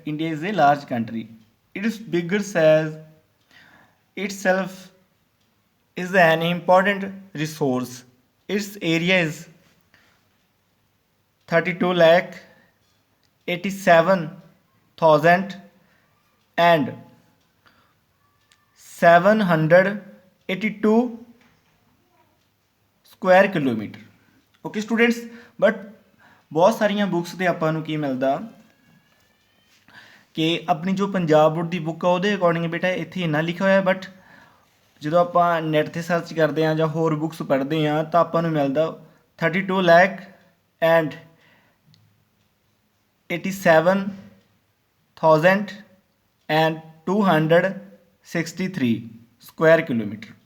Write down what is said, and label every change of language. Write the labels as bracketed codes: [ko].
[en] India is a large country, it is bigger size itself is an important resource. Its area is 32,87,000 and 782 square kilometre. [pa] Okay students, but ਬਹੁਤ ਸਾਰੀਆਂ books 'ਤੇ ਆਪਾਂ ਨੂੰ ਕੀ ਮਿਲਦਾ ਕਿ ਆਪਣੀ ਜੋ ਪੰਜਾਬ ਬੋਰਡ ਦੀ ਬੁੱਕ ਆ ਉਹਦੇ ਅਕੋਰਡਿੰਗ ਬੇਟਾ ਇੱਥੇ ਇੰਨਾ ਲਿਖਿਆ ਹੋਇਆ, ਬਟ ਜਦੋਂ ਆਪਾਂ ਨੈੱਟ 'ਤੇ ਸਰਚ ਕਰਦੇ ਹਾਂ ਜਾਂ ਹੋਰ ਬੁੱਕਸ ਪੜ੍ਹਦੇ ਹਾਂ ਤਾਂ ਆਪਾਂ ਨੂੰ ਮਿਲਦਾ 32,87,263 ਸਕੁਆਇਰ ਕਿਲੋਮੀਟਰ।